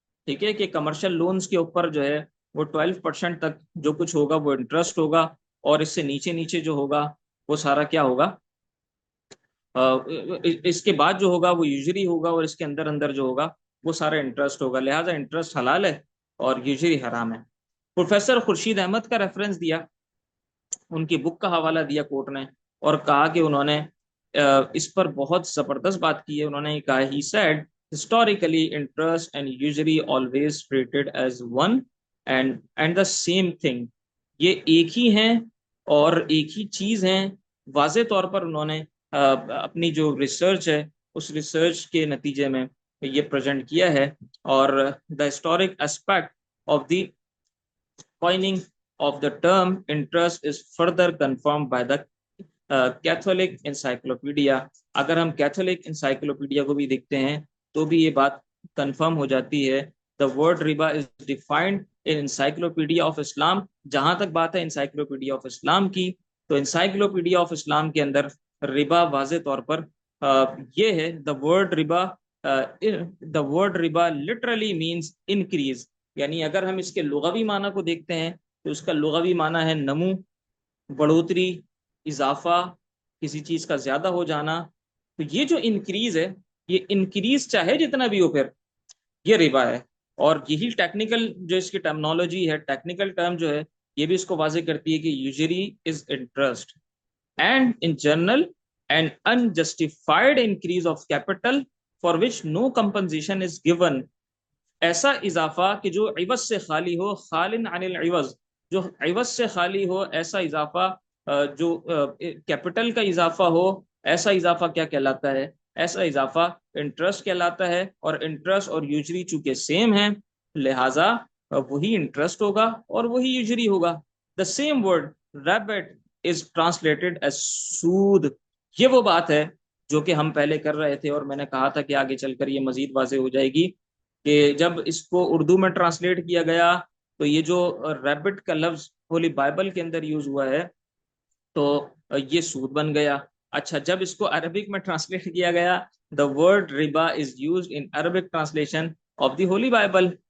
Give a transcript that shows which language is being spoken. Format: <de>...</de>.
<ur>ٹھیک ہے، کہ کمرشل لونز کے اوپر جو ہے وہ 12% تک جو کچھ ہوگا وہ انٹرسٹ ہوگا، اور اس سے نیچے جو ہوگا وہ سارا کیا ہوگا، اس کے بعد جو ہوگا وہ یوزری ہوگا، اور اس کے اندر جو ہوگا وہ سارا انٹرسٹ ہوگا. لہٰذا انٹرسٹ حلال ہے اور یوزری حرام ہے. پروفیسر خورشید احمد کا ریفرنس دیا، ان کی بک کا حوالہ دیا کورٹ نے، اور کہا کہ انہوں نے اس پر بہت زبردست بات کی ہے. انہوں نے کہا</ur> <en>he said historically interest and usury always treated as one and the same thing.</en> <ur>یہ ایک ہی ہیں اور ایک ہی چیز ہیں. واضح طور پر انہوں نے اپنی جو ریسرچ ہے اس ریسرچ کے نتیجے میں یہ پریزنٹ کیا ہے.</ur> <en>اور the historic aspect of the coining of the term interest is further confirmed by the Catholic Encyclopedia.</en> <ur>اگر ہم کیتھولک انسائکلوپیڈیا کو بھی دیکھتے ہیں تو بھی یہ بات کنفرم ہو جاتی ہے.</ur> <en>The word riba is defined in Encyclopedia of Islam.</en> <ur>جہاں تک بات ہے انسائکلوپیڈیا آف اسلام کی تو انسائکلوپیڈیا آف اسلام کے اندر ربا واضح طور پر یہ ہے.</ur> <en>the word riba literally means increase.</en> <ur>یعنی اگر ہم اس کے لغوی معنی کو دیکھتے ہیں تو اس کا لغوی معنی ہے نمو, بڑھوتری, اضافہ, کسی چیز کا زیادہ ہو جانا. تو یہ جو انکریز ہے, یہ انکریز چاہے جتنا بھی ہو پھر یہ ربا ہے. اور یہی ٹیکنیکل جو اس کی ٹرمنالوجی ہے, ٹیکنیکل ٹرم جو ہے یہ بھی اس کو واضح کرتی ہے کہ</ur> <en>Usury is interest and in general and unjustified increase of capital for which no compensation is given.</en> <ur>ایسا اضافہ کہ جو عوض سے خالی ہو,</ur> <ar>خالن عن العوض,</ar> <ur>جو عوض سے خالی ہو, ایسا اضافہ جو کیپٹل کا اضافہ ہو, ایسا اضافہ کیا کہلاتا ہے؟ ایسا اضافہ انٹرسٹ کہلاتا ہے. اور انٹرسٹ اور یوزری چونکہ سیم ہیں لہٰذا وہی انٹرسٹ ہوگا اور وہی یوزری ہوگا.</ur> <en>The same word ریبٹ is translated as سود.</en> <ur>یہ وہ بات ہے جو کہ ہم پہلے کر رہے تھے اور میں نے کہا تھا کہ آگے چل کر یہ مزید واضح ہو جائے گی کہ جب اس کو اردو میں ٹرانسلیٹ کیا گیا تو یہ جو ریبٹ کا لفظ ہولی بائبل کے اندر یوز ہوا ہے تو یہ سود بن گیا. اچھا, جب اس کو عربک میں ٹرانسلیٹ کیا گیا,</ur> <en>the word riba is used in Arabic translation of the Holy Bible.</en>